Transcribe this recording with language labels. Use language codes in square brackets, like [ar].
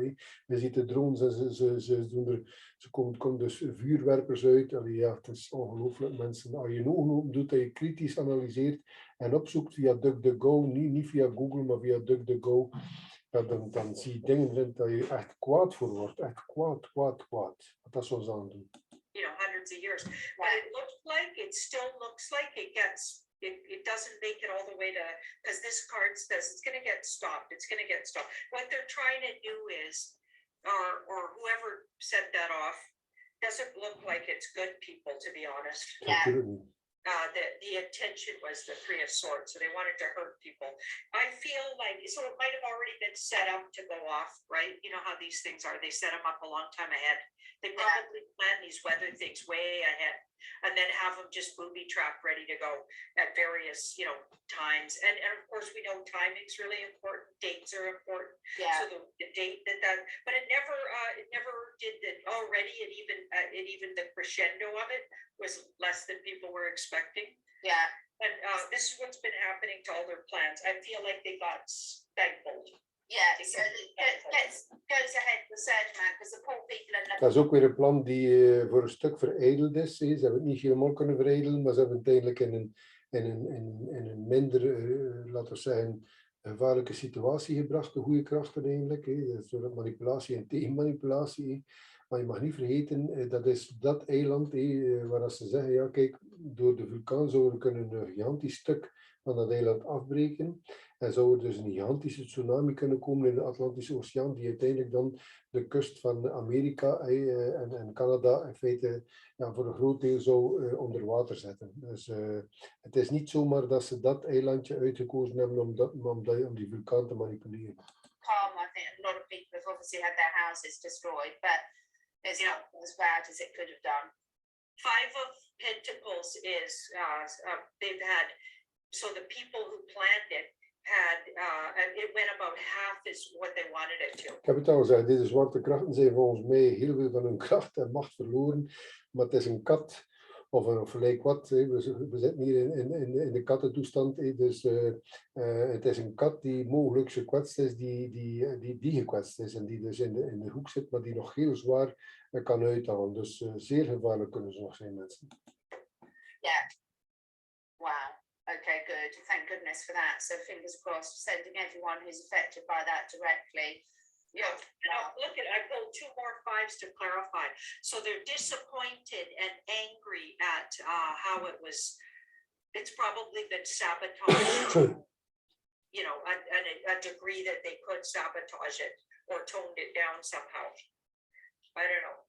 [nl] Je ziet de drones en ze komen dus vuurwerpers uit. Het is ongelooflijk, mensen. Als je een ogen open doet, dat je kritisch analyseert en opzoekt via DuckDuckGo, niet via Google, maar via DuckDuckGo, dan zie je dingen dat je echt kwaad voor wordt. Echt kwaad. Wat dat zo aan doen. [en] Hundreds of years. But it still looks like it doesn't make it all the way to, because this card says it's going to get stopped. What they're trying to do is, or whoever set that off, doesn't look like it's good people, to be honest. Yeah. The intention was the 3 of Swords, so they wanted to hurt people. I feel like, so it might have already been set up to go off, right? You know how these things are. They set them up a long time ahead. They probably plan these weather things way ahead and then have them just booby trap ready to go at various, times. And of course, we know timing's really important. Dates are important. Yeah. So the date that, but it never did that already. It even the crescendo of it was less than people were expecting. Yeah. And this is what's been happening to all their plans. I feel like they got stifled. Yeah, so it goes ahead the third man, because the poor people are. [nl] Dat is ook weer een plan die voor een stuk verijdeld is. Ze hebben het niet helemaal kunnen verijdelen, maar ze hebben het eigenlijk in een minder, laten we zeggen, gevaarlijke situatie gebracht, de goede krachten eigenlijk. Door manipulatie en tegenmanipulatie. Maar je mag niet vergeten, dat is dat eiland waar ze zeggen, kijk, door de vulkaan zouden we kunnen een gigantisch stuk van dat eiland afbreken. En zou er dus een gigantische tsunami kunnen komen in de Atlantische Oceaan, die uiteindelijk dan de kust van Amerika en Canada in feite voor een groot deel zou onder water zetten. Dus het is niet zomaar dat ze dat eilandje uitgekozen hebben om die vulkaan te manipuleren. [en] Palma, think a lot of people have obviously had their houses destroyed, but it's not as bad as it could have done. Five of Pentacles is they've had, so the people who planned it had, it went about half is what they wanted it to. [nl] Ik heb het al gezegd, deze zwarte krachten zijn volgens mij heel veel van hun kracht en macht verloren. Maar het is een kat, of een gelijk wat. We zitten hier in de kattentoestand. Dus het is een kat die mogelijk gekwetst is, die gekwetst is. En die dus in de hoek zit, maar die nog heel zwaar kan uithalen. Dus zeer gevaarlijk kunnen ze nog zijn, mensen. [en] Yeah. Wow. Okay, good. Thank goodness for that. So fingers crossed, sending everyone who's affected by that directly. Yeah, look at, I pulled two more fives to clarify. So they're disappointed and angry at how it was, it's probably been sabotaged, you know, a degree that they could sabotage it or toned it down somehow. I don't know.